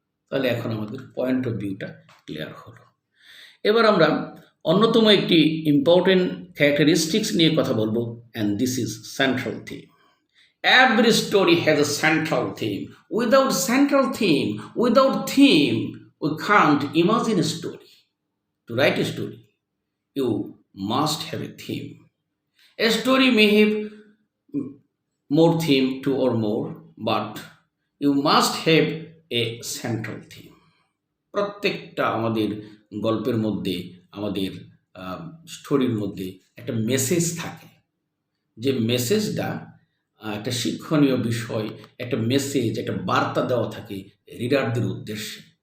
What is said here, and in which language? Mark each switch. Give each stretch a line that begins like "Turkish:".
Bangla: তাহলে এখন আমাদের পয়েন্ট অফ ভিউটা ক্লিয়ার হলো। এবার আমরা অন্যতম একটি ইম্পর্টেন্ট ক্যারেক্টারিস্টিক্স নিয়ে কথা বলবো,
English: And this is central theme. Every story has a central theme. Without central theme, without theme, we can't imagine a story. to write a story, you must have a theme. A story may have more theme, two or more, but you must have a central theme.
Bangla: প্রত্যেকটা আমাদের গল্পের মধ্যে, আমাদের স্টোরির মধ্যে একটা message থাকে, যে মেসেজটা একটা শিক্ষণীয় বিষয়, একটা মেসেজ, একটা বার্তা দেওয়া থাকে রিডারদের উদ্দেশ্যে।